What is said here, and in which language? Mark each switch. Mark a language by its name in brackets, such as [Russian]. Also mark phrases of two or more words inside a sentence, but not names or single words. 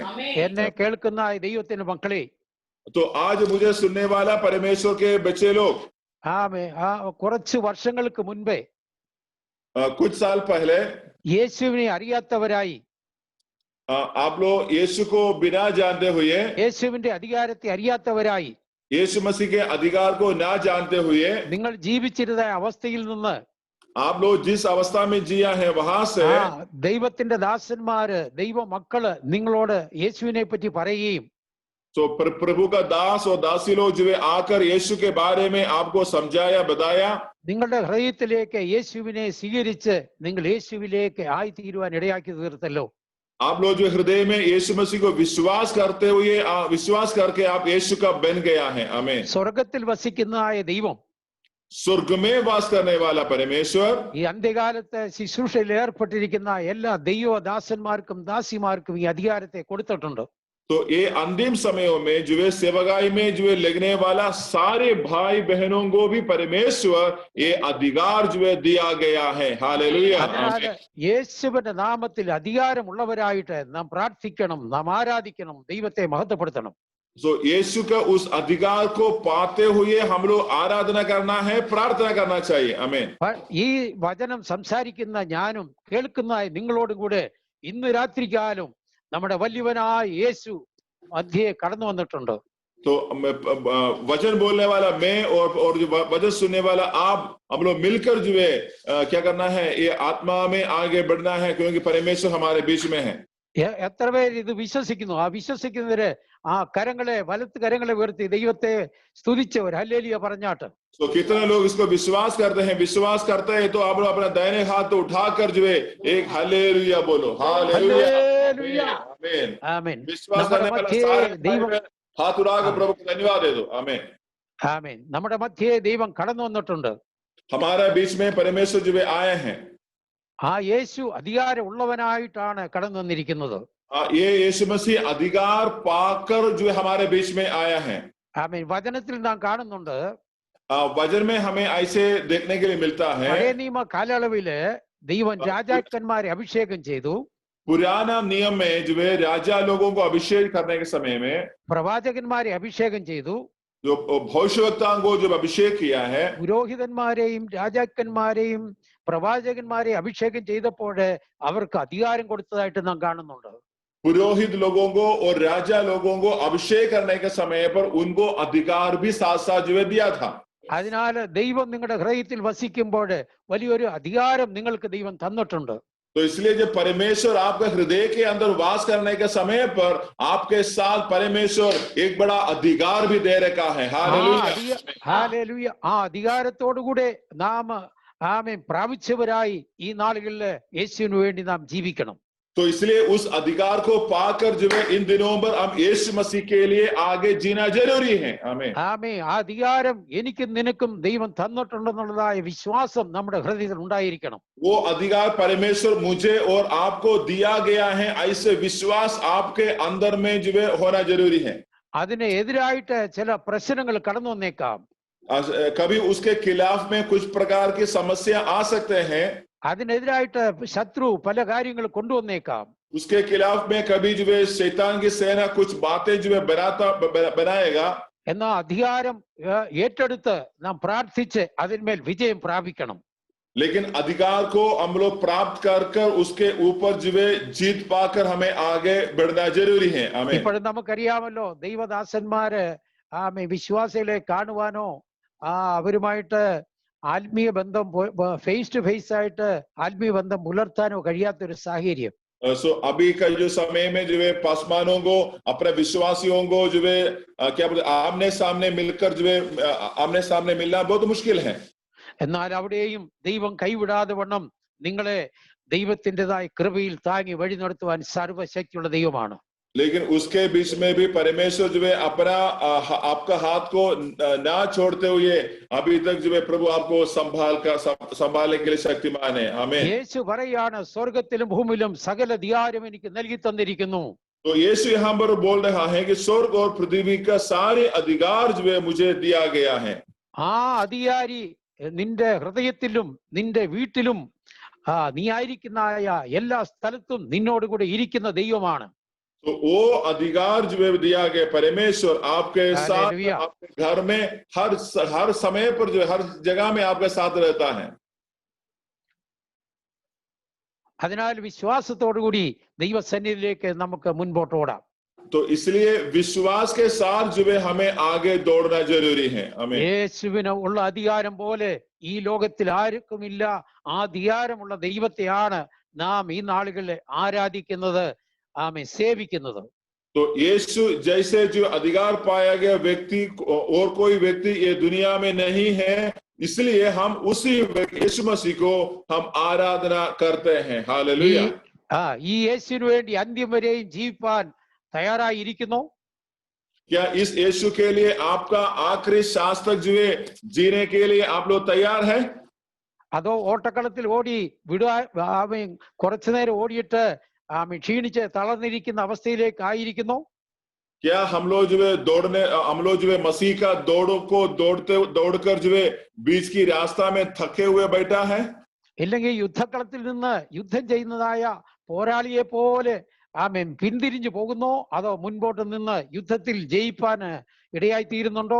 [Malayalam] എന്നെ കേൾക്കുന്ന ദൈവത്തിന്റെ മക്കളെ, [Hindi] तो आज मुझे सुनने वाला परमेश्वर के बच्चे लोग, [Malayalam] കുറച്ച് വർഷങ്ങൾക്ക് മുൻപേ [Hindi] कुछ साल पहले [Malayalam] യേശുവിനെ അറിയാത്തവരായി, [Hindi] आप लोग यीशु को बिना जानते हुए, [Malayalam] യേശുവിന്റെ അധികാരത്തെ അറിയാത്തവരായി, [Hindi] यीशु मसीह के अधिकार को ना जानते हुए [Malayalam] നിങ്ങൾ ജീവിച്ചിരുന്ന അവസ്ഥയിൽ നിന്ന്, [Hindi] आप लोग जिस अवस्था में जिया है वहां से [Malayalam] ദൈവത്തിന്റെ ദാസന്മാര്, ദൈവ മക്കള് നിങ്ങളോട് യേശുവിനെ പറ്റി പറയുകയും, [Hindi] तो प्रभु का दास और दासी लोग जो आकर यीशु के बारे में आपको समझाया, बताया, [Malayalam] നിങ്ങളുടെ ഹൃദയത്തിലേക്ക് യേശുവിനെ സ്വീകരിച്ച് നിങ്ങൾ യേശുവിലേക്ക് ആയി തീരുവാൻ ഇടയാക്കി തീർത്തല്ലോ. [Hindi] आप लोग जो हृदय में यीशु मसीह को विश्वास करते हुए विश्वास करके आप यीशु का बन गया है. आमीन. [Malayalam] സ്വർഗത്തിൽ വസിക്കുന്നതായ ദൈവം, [Hindi] स्वर्ग में वास करने वाला परमेश्वर, [Malayalam] ഈ അന്ത്യകാലത്ത് ശുശ്രൂഷയിൽ ഏർപ്പെട്ടിരിക്കുന്ന എല്ലാ ദൈവദാസന്മാർക്കും ദാസിമാർക്കും ഈ അധികാരത്തെ കൊടുത്തിട്ടുണ്ട്. [Hindi] तो ये अंतिम समयों में जो सेवकाई में जो लगने वाला सारे भाई बहनों को भी परमेश्वर ये अधिकार जो दिया गया है. हालेलुया. [Malayalam] യേശുവിന്റെ നാമത്തിൽ അധികാരമുള്ളവരായിട്ട് നാം പ്രാർത്ഥിക്കണം, നാം ആരാധിക്കണം, ദൈവത്തെ മഹത്വപ്പെടുത്തണം. [Hindi] So यीशु का उस अधिकार को पाते हुए हम लोग आराधना करना है, प्रार्थना करना चाहिए. आमीन. [Malayalam] ഈ വചനം സംസാരിക്കുന്ന ഞാനും കേൾക്കുന്ന നിങ്ങളോടും കൂടെ ഇന്ന് രാത്രികാലം നമ്മുടെ വലിയവനായ യേശു മധ്യേ കടന്നു വന്നിട്ടുണ്ട്. [Hindi] तो वचन बोलने वाला मैं और जो वचन सुनने वाला आप, हम लोग मिलकर जो है क्या करना है, ये आत्मा में आगे बढ़ना है, क्योंकि परमेश्वर हमारे बीच में है. [Malayalam] എത്ര പേര് ഇത് വിശ്വസിക്കുന്നു? ആ വിശ്വസിക്കുന്നവര് കരങ്ങളെ, വലത്ത് കരങ്ങളെ ഉയർത്തി ദൈവത്തെ സ്തുതിച്ചവർ ഹല്ലേലൂയ പറഞ്ഞാട്ട്. [Hindi] तो कितने लोग इसको विश्वास करते हैं? विश्वास करते हैं तो आप लोग अपना दाहिने हाथ उठाकर जो है एक हालेलुया बोलो. हालेलुया. आमीन. [Malayalam] ആമേൻ. [Hindi] विश्वास करने वाला सारे हाथ उठाकर प्रभु को धन्यवाद दे दो. आमीन. [Malayalam] ആമേൻ. നമ്മുടെ മധ്യേ ദൈവം കടന്നു വന്നിട്ടുണ്ട്. [Hindi] हमारे बीच में परमेश्वर जो आए हैं. [Malayalam] ആ യേശു അധികാരം ഉള്ളവനായിട്ടാണ് കടന്നു വന്നിരിക്കുന്നത്. [Hindi] ये यीशु मसीह अधिकार पाकर जो हमारे बीच में आया है. [Malayalam] ആമേൻ. വചനത്തിൽ നാം കാണുന്നുണ്ട്, [Hindi] वचन में हमें ऐसे देखने के लिए मिलता है, [Malayalam] പഴയ നിയമ കാലയളവില് ദൈവം രാജാക്കന്മാരെ അഭിഷേകം ചെയ്തു. [Hindi] पुराना नियम में जो है राजा लोगों को अभिषेक करने के समय में [Malayalam] പ്രവാചകന്മാരെ അഭിഷേകം ചെയ്തു. [Hindi] जो भविष्यवक्ताओं को जो अभिषेक किया है, [Malayalam] പുരോഹിതന്മാരെയും രാജാക്കന്മാരെയും പ്രവാചകന്മാരെ അഭിഷേകം ചെയ്തപ്പോൾ അവർക്ക് അധികാരം കൊടുത്തതായിട്ട് നാം കാണുന്നുണ്ട്. [Hindi] पुरोहित लोगों को और राजा लोगों को अभिषेक करने के समय पर उनको अधिकार भी साथ साथ जो दिया था. [Malayalam] അതിനാൽ ദൈവം നിങ്ങളുടെ ഹൃദയത്തിൽ വസിക്കുമ്പോൾ വലിയൊരു അധികാരം നിങ്ങൾക്ക് ദൈവം തന്നിട്ടുണ്ട്. [Hindi] तो इसलिए जब परमेश्वर आपके हृदय के अंदर वास करने के समय पर आपके साथ परमेश्वर एक बड़ा अधिकार भी दे रखा है. [Malayalam] ഹല്ലേലൂയ. ആ അധികാരത്തോടുകൂടെ നാം ആമേൻ പ്രാപിച്ചവരായി ഈ നാളുകളിൽ യേശുവിന് വേണ്ടി നാം ജീവിക്കണം. [Hindi] तो इसलिए उस अधिकार को पाकर जो है इन दिनों पर हम यीशु मसीह के लिए आगे जीना जरूरी है. आमीन. [Malayalam] ആമേൻ. ആ അധികാരം എനിക്കും നിനക്കും ദൈവം തന്നിട്ടുണ്ടെന്നുള്ളതായ വിശ്വാസം നമ്മുടെ ഹൃദയത്തിൽ ഉണ്ടായിരിക്കണം. [Hindi] वो अधिकार परमेश्वर मुझे और आपको दिया गया है, ऐसे विश्वास आपके अंदर में जो है होना जरूरी है. [Malayalam] അതിന് എതിരായിട്ട് ചില പ്രശ്നങ്ങൾ കടന്നു വന്നേക്കാം. [Hindi] कभी उसके खिलाफ में कुछ प्रकार की समस्या आ सकते हैं. [Malayalam] അതിനെതിരായിട്ട് ശത്രു പല കാര്യങ്ങൾ കൊണ്ടുവന്നേക്കാം. [Hindi] उसके खिलाफ में कभी जो है शैतान की सेना कुछ बातें जो है बनाएगा. [Malayalam] എന്നാൽ അധികാരം ഏറ്റെടുത്ത് നാം പ്രാർത്ഥിച്ച് അതിന്മേൽ വിജയം പ്രാപിക്കണം. [Hindi] लेकिन अधिकार को हम लोग प्राप्त कर कर उसके ऊपर जो है जीत पाकर हमें आगे बढ़ना जरूरी है। आमीन। [Malayalam] ഇപ്പോഴും നമുക്കറിയാമല്ലോ ദൈവദാസന്മാര് വിശ്വാസികളെ കാണുവാനോ അവരുമായിട്ട് ആത്മീയ ബന്ധം [English] face to face [Malayalam] ആയിട്ട് ആത്മീയ ബന്ധം പുലർത്താനോ കഴിയാത്തൊരു സാഹചര്യം. [Hindi] सो अभी का जो समय में जो है पासवानों को अपने विश्वासियों को जो है क्या बोलते आमने सामने मिलकर जो है आमने सामने मिलना बहुत मुश्किल है। [Malayalam] എന്നാൽ അവിടെയും ദൈവം കൈവിടാതെ വണ്ണം നിങ്ങളെ ദൈവത്തിൻ്റെതായ കൃപയിൽ താങ്ങി വഴി നടത്തുവാൻ സർവശക്തിയുള്ള ദൈവമാണ്. [Hindi] लेकिन उसके बीच में भी परमेश्वर जो है अपना आपका हाथ को ना छोड़ते हुए अभी तक जो है प्रभु आपको संभालने के लिए शक्तिमान है। आमीन। [Malayalam] യേശു പറയാണ് സ്വർഗ്ഗത്തിലും ഭൂമിയിലും സകല അധികാരം എനിക്ക് നൽകി തന്നിരിക്കുന്നു. [Hindi] तो यीशु यहाँ पर बोल रहा है कि स्वर्ग और पृथ्वी का सारे अधिकार जो है मुझे दिया गया है। [Malayalam] ആ അധികാരി നിന്റെ ഹൃദയത്തിലും നിന്റെ വീട്ടിലും നീ ആയിരിക്കുന്ന എല്ലാ സ്ഥലത്തും നിന്നോടുകൂടെ ഇരിക്കുന്ന ദൈവമാണ്. [Hindi] तो वो अधिकार जो है दिया गया परमेश्वर आपके साथ आपके घर में हर समय पर जो हर जगह में आपके साथ रहता है। [Malayalam] അതിനാൽ വിശ്വാസത്തോടുകൂടി ദൈവസന്നിധിയിലേക്ക് നമുക്ക് മുൻപോട്ട് ഓടാം. [Hindi] तो इसलिए विश्वास के साथ जो है हमें आगे दौड़ना जरूरी है। आमीन। [Malayalam] യേശുവിന് ഉള്ള അധികാരം പോലെ ഈ ലോകത്തിൽ ആർക്കുമില്ല. ആ അധികാരമുള്ള ദൈവത്തെയാണ് നാം ഈ നാളുകളിൽ ആരാധിക്കുന്നത്, സേവിക്കുന്നത്. [Hindi] तो यीशु जैसे जो अधिकार पाया गया व्यक्ति और कोई व्यक्ति ये दुनिया में नहीं है, इसलिए हम उसी यीशु मसीह को हम आराधना करते हैं। हालेलुया। [Malayalam] ഈ യേശുവിന് വേണ്ടി അന്ത്യം വരെയും ജീവിപ്പാൻ തയ്യാറായിരിക്കുന്നു. [Hindi] क्या इस यीशु के लिए आपका आखिरी श्वास तक जो है जीने के लिए आप लोग तैयार हैं? [Malayalam] അതോ ഓട്ടക്കളത്തിൽ ഓടി കുറച്ചു നേരം ഓടിയിട്ട് ക്ഷീണിച്ച് തളർന്നിരിക്കുന്ന അവസ്ഥയിലേക്ക് ആയിരിക്കുന്നു? [Hindi] क्या हम लोग जो है मसीह का दौड़कर जो है बीच की रास्ता में थके हुए बैठा है? [Malayalam] ഇല്ലെങ്കിൽ യുദ്ധക്കളത്തിൽ നിന്ന് യുദ്ധം ചെയ്യുന്നതായ പോരാളിയെ പോലെ പിന്തിരിഞ്ഞു പോകുന്നോ? അതോ മുൻപോട്ട് നിന്ന് യുദ്ധത്തിൽ ജയിപ്പാൻ ഇടയായി തീരുന്നുണ്ടോ?